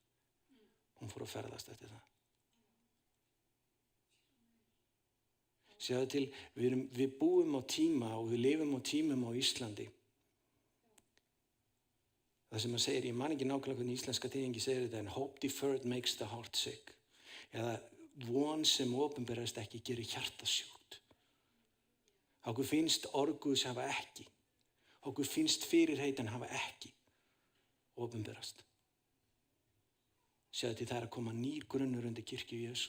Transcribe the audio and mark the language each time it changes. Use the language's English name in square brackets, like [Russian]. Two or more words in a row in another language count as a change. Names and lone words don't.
[Icelandic] Hún fór að ferðast eftir það. Sjáðu til, við búum á tíma og við lifum á tímum á Íslandi. Það sem að segir, ég man ekki nákvæmlega hvernig íslenska þýðingi segir þetta, en [English] hope deferred makes the heart sick. [Icelandic] Eða von sem opinberast ekki gerir hjartasjúkt. Okkur finnst orð Guðs hafa ekki Okkur finnst fyrirheitin hafa ekki opinberast. Sjáðu til það að koma nýr grunnur undir kirkju Jesú.